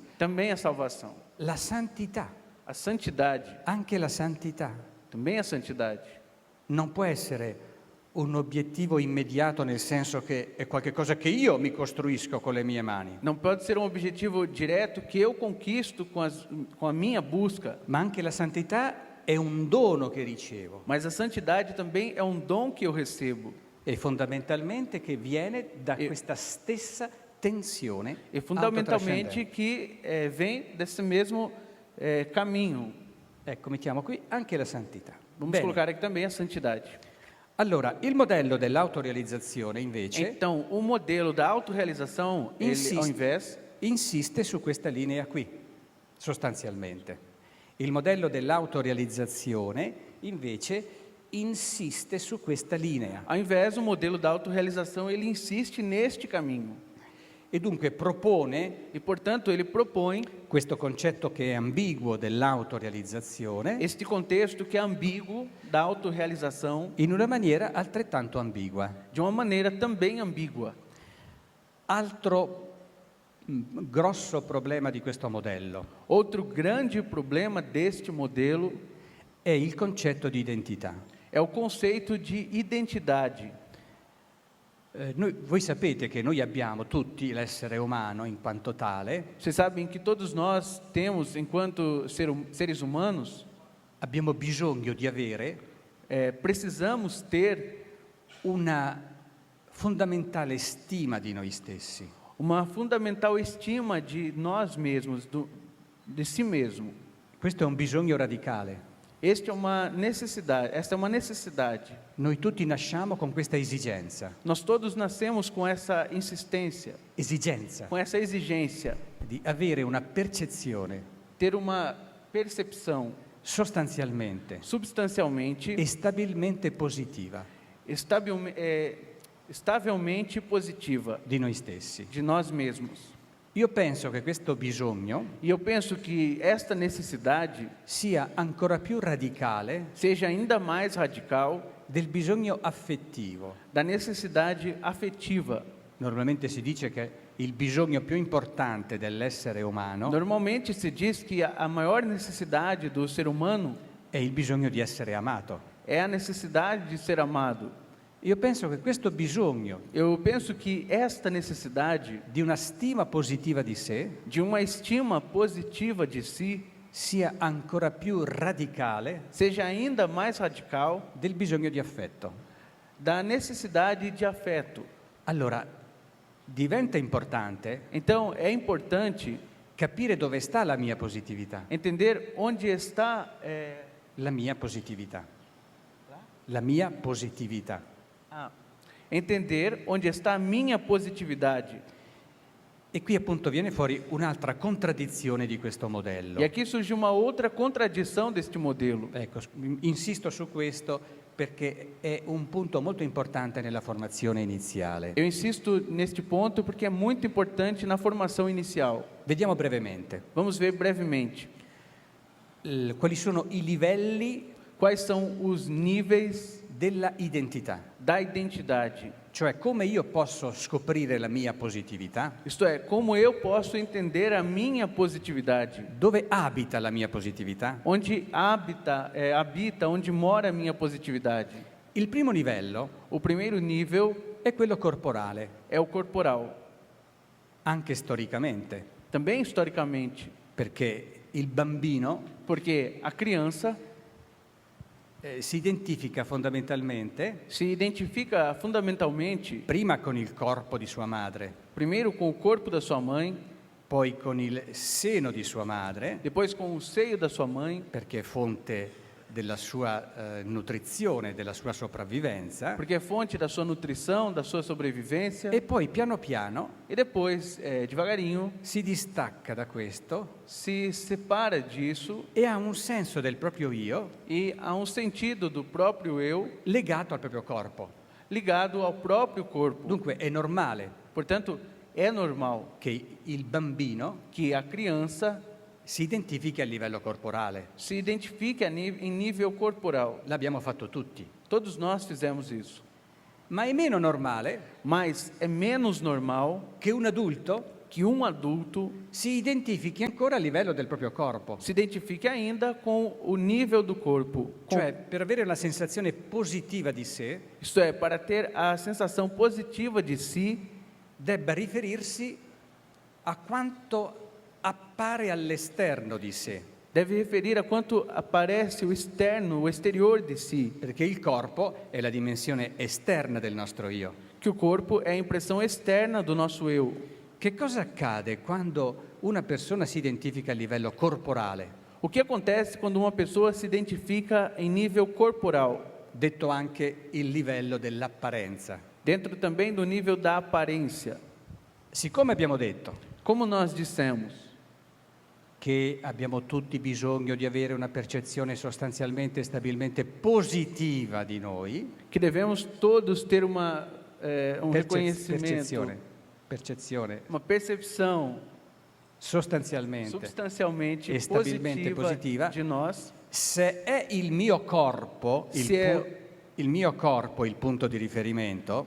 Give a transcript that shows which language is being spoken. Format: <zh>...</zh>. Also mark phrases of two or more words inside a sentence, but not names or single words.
<pt>Também a salvação.</pt> <it>La santità,</it> <pt>A santidade.</pt> <it>anche la santità.</it> <pt>Também a santidade.</pt> <it>Non può essere un obiettivo immediato nel senso che è qualcosa che io mi costruisco con le mie mani,</it> <pt>Não pode ser um objetivo direto que eu conquisto com a minha busca,</pt> <it>ma anche la santità è un dono che ricevo</it> <pt>mas a santidade também é um dom que eu recebo.</pt> <it>e fondamentalmente che viene da questa stessa tensione</it> <pt>E fundamentalmente</pt> <it>autotrascendente.</it> <pt>que vem desse mesmo caminho.</pt> <it>Ecco, mettiamo qui anche la santità.</it> <pt>Vamos</pt> <it>Bene.</it> <pt>colocar aqui também a santidade.</pt> <it>Allora, il modello dell'autorealizzazione invece</it> <pt>Então, o modelo da autorrealização, ele, ao invés,</pt> <it>insiste su questa linea qui, sostanzialmente. Il modello dell'autorealizzazione invece insiste su questa linea</it> <pt>o modelo da autorrealização, ele insiste neste caminho.</pt> <it>e dunque propone</it> <pt>E, portanto, ele propõe</pt> <it>questo concetto che è ambiguo dell'autorealizzazione</it> <pt>este contexto que é ambíguo da autorrealização</pt> <it>in una maniera altrettanto ambigua.</it> <pt>de uma maneira também ambígua.</pt> <it>Altro grosso problema di questo modello</it> <pt>Outro grande problema deste modelo</pt> <it>è il concetto di identità.</it> <pt>é o conceito de identidade.</pt> <it>Voi sapete che noi abbiamo tutti l'essere umano in quanto tale,</it> <pt>Vocês sabem que todos nós temos, enquanto seres humanos,</pt> <it>abbiamo bisogno di avere</it> <pt>precisamos ter</pt> <it>una fondamentale stima di noi stessi.</it> <pt>uma fundamental estima de nós mesmos, de si mesmo.</pt> <it>Questo è un bisogno radicale.</it> <pt>Esta é uma necessidade.</pt> <it>Noi tutti nasciamo con questa esigenza,</it> <pt>Nós todos nascemos com essa insistência,</pt> <it>esigenza</it> <pt>com essa exigência,</pt> <it>di avere una percezione</it> <pt>ter uma percepção</pt> <it>sostanzialmente</it> <pt>substancialmente,</pt> <it>e stabilmente positiva</it> <pt>estavelmente positiva</pt> <it>di noi stessi.</it> <pt>de nós mesmos.</pt> <it>Io penso che questo bisogno</it> <pt>E eu penso que esta necessidade</pt> <it>sia ancora più radicale</it> <pt>seja ainda mais radical</pt> <it>del bisogno affettivo.</it> <pt>da necessidade afetiva.</pt> <it>Normalmente si dice che il bisogno più importante dell'essere umano</it> <pt>Normalmente se diz que a maior necessidade do ser humano</pt> <it>è il bisogno di essere amato.</it> <pt>é a necessidade de ser amado.</pt> <it>Io penso che questo bisogno</it> <pt>Eu penso que esta necessidade</pt> <it>di una stima positiva di sé</it> <pt>de uma estima positiva de si</pt> <it>sia ancora più radicale</it> <pt>seja ainda mais radical</pt> <it>del bisogno di affetto.</it> <pt>da necessidade de afeto.</pt> <it>Allora, diventa importante</it> <pt>Então, é importante</pt> <it>capire dove sta la mia positività.</it> <pt>entender onde está</pt> <it>La mia positività. La mia positività.</it> <pt>entender onde está a minha positividade.</pt> <it>E qui appunto viene fuori un'altra contraddizione di questo modello.</it> <pt>E aqui surge uma outra contradição deste modelo.</pt> <it>Ecco, insisto su questo perché è un punto molto importante nella formazione iniziale.</it> <pt>Eu insisto neste ponto porque é muito importante na formação inicial.</pt> <it>Vediamo brevemente</it> <pt>Vamos ver brevemente</pt> <it>quali sono i livelli</it> <pt>quais são os níveis</pt> <it>della identità,</it> <pt>da identidade.</pt> <it>cioè come io posso scoprire la mia positività,</it> <pt>Isto é, como eu posso entender a minha positividade?</pt> <it>dove abita la mia positività.</it> <pt>Onde habita, onde mora a minha positividade?</pt> <it>Il primo livello</it> <pt>O primeiro nível</pt> <it>è quello corporale,</it> <pt>é o corporal.</pt> <it>anche storicamente,</it> <pt>Também historicamente,</pt> <it>perché il bambino</it> <pt>porque a criança</pt> <it>si identifica fondamentalmente</it> <pt>se identifica fundamentalmente,</pt> <it>prima con il corpo di sua madre,</it> <pt>primeiro com o corpo da sua mãe,</pt> <it>poi con il seno di sua madre,</it> <pt>depois com o seio da sua mãe,</pt> <it>perché è fonte della sua nutrizione, della sua sopravvivenza,</it> <pt>porque é fonte da sua nutrição, da sua sobrevivência,</pt> <it>e poi piano piano</it> <pt>e depois, devagarinho,</pt> <it>si distacca da questo</it> <pt>se separa disso</pt> <it>e ha un senso del proprio io</it> <pt>e há um sentido do próprio eu</pt> <it>legato al proprio corpo.</it> <pt>ligado ao próprio corpo.</pt> <it>Dunque è normale</it> <pt>Portanto, é normal</pt> <it>che il bambino</it> <pt>que a criança</pt> <it>si identifichi a livello corporale.</it> <pt>se identifique em nível corporal.</pt> <it>L'abbiamo fatto tutti.</it> <pt>Todos nós fizemos isso.</pt> <it>Ma è meno normale</it> <pt>Mas é menos normal</pt> <it>che un adulto</it> <pt>que um adulto</pt> <it>si identifichi ancora a livello del proprio corpo.</it> <pt>se identifique ainda com o nível do corpo.</pt> <it>Cioè, per avere una sensazione positiva di sé,</it> <pt>Isto é, para ter a sensação positiva de si,</pt> <it>debba riferirsi a quanto appare all'esterno di sé,</it> <pt>deve referir a quanto aparece o externo, o exterior de si.</pt> <it>perché il corpo è la dimensione esterna del nostro io.</it> <pt>Que o corpo é a impressão externa do nosso eu.</pt> <it>Che cosa accade quando una persona si identifica a livello corporale,</it> <pt>O que acontece quando uma pessoa se identifica em nível corporal,</pt> <it>detto anche il livello dell'apparenza?</it> <pt>dentro também do nível da aparência?</pt> <it>Siccome abbiamo detto</it> <pt>Como nós dissemos,</pt> <it>che abbiamo tutti bisogno di avere una percezione sostanzialmente e stabilmente positiva di noi,</it> <pt>que devemos todos ter um reconhecimento,</pt> <it>percezione</it> <pt>uma percepção</pt> <it>sostanzialmente</it> <pt>substancialmente</pt> <it>e stabilmente positiva</it> <pt>positiva. de nós.</pt> <it>Se è il mio corpo il mio corpo il punto di riferimento</it>